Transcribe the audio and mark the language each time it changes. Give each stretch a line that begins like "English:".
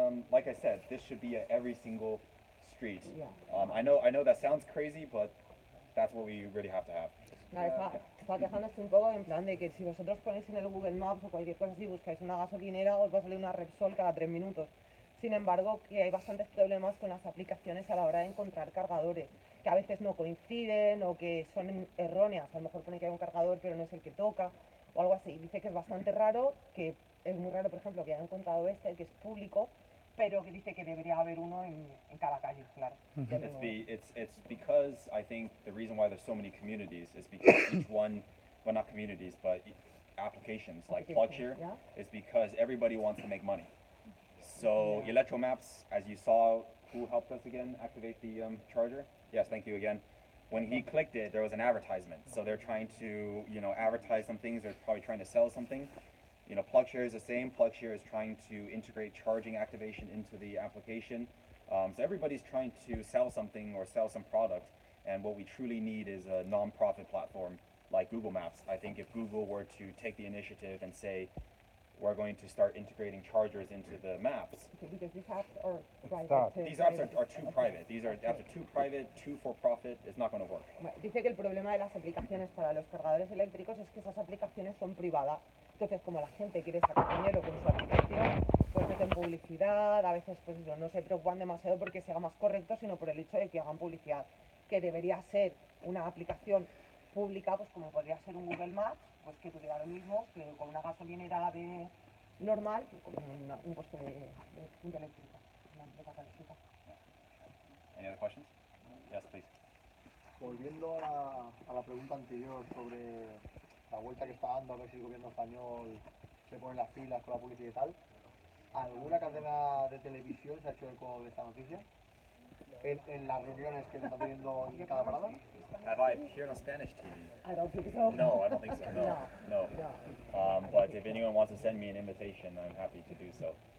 English: Like I said, this should be at every single street. I know that sounds crazy, but that's what we really have to have.
Spanish: Está quejándose un poco en plan de que si vosotros ponéis en el Google Maps o cualquier cosa así, buscáis una gasolinera, os va a salir una Repsol cada 3 minutos. Sin embargo, que hay bastantes problemas con las aplicaciones a la hora de encontrar cargadores, que a veces no coinciden o que son erróneas. A lo mejor pone que hay un cargador pero no es el que toca o algo así. Dice que es bastante raro, que es muy raro, por ejemplo, que haya encontrado este, que es público, pero que dice que debería haber uno en cada calle, claro.
English: It's because I think the reason why there's so many communities is because each one, well, not communities, but applications like PlugShare, is because everybody wants to make money. So Electro Maps, as you saw, who helped us again activate the charger? Yes, thank you again. When he clicked it, there was an advertisement. So they're trying to, you know, advertise some things. They're probably trying to sell something. You know, PlugShare is the same. PlugShare is trying to integrate charging activation into the application. So everybody's trying to sell something or sell some product. And what we truly need is a non-profit platform like Google Maps. I think if Google were to take the initiative and say, we're going to start integrating chargers into the maps. Because these apps are private. These apps are too private. These are apps too private, too for profit. It's not going to work.
Spanish: Dice que el problema de las aplicaciones para los cargadores eléctricos es que esas aplicaciones son privadas. Entonces, como la gente quiere sacar dinero con su aplicación, pues meten publicidad, a veces pues no se preocupan demasiado porque sea más correcto, sino por el hecho de que hagan publicidad, que debería ser una aplicación pública, pues como podría ser un Google Maps, pues que tuviera lo mismo que con una gasolinera de normal, con un puesto de punta eléctrica, una empresa eléctrica.
English: Any other questions? Yes, please.
Spanish: Volviendo a la pregunta anterior sobre la vuelta que está dando, a ver si el gobierno español se pone las pilas con la publicidad y tal, ¿alguna cadena de televisión se ha hecho eco de esta noticia? En las reuniones que se están teniendo en cada parada?
English: Have I appeared on Spanish TV? I don't think so. No, I don't think so. No. But if anyone wants to send me an invitation, I'm happy to do so.